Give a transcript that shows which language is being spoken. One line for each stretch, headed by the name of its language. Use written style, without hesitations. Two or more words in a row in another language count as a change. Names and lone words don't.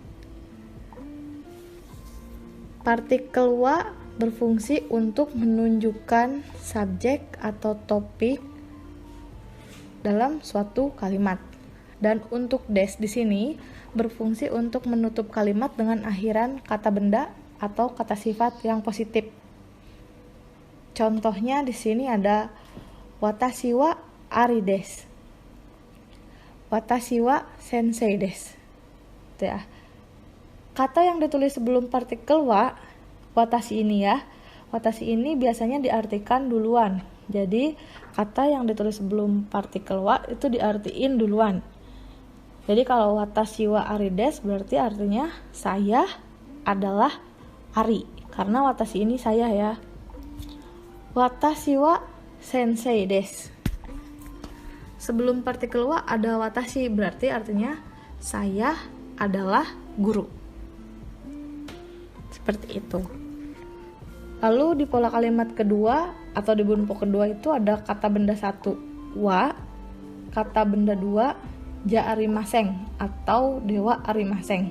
Indonesian: Partikel wa berfungsi untuk menunjukkan subjek atau topik dalam suatu kalimat. Dan untuk des di sini berfungsi untuk menutup kalimat dengan akhiran kata benda atau kata sifat yang positif. Contohnya di sini ada
Japanese: わたしはアリです. わたしはせんせいです.
Indonesian: Itu ya. Kata yang ditulis sebelum partikel wa, watashi ini ya. Watashi ini biasanya diartikan duluan. Jadi kata yang ditulis sebelum partikel wa itu diartiin duluan. Jadi kalau
Japanese: わたしはアリです
Indonesian: berarti artinya saya adalah Ari. Karena watashi ini saya ya.
Japanese: わたしはせんせいです.
Indonesian: Sebelum partikel wa ada watashi berarti artinya saya adalah guru. Seperti itu. Lalu di pola kalimat kedua atau di bunpo kedua itu ada kata benda 1 wa, kata benda 2
Japanese: じゃありません
Indonesian: atau
Japanese: ではありません.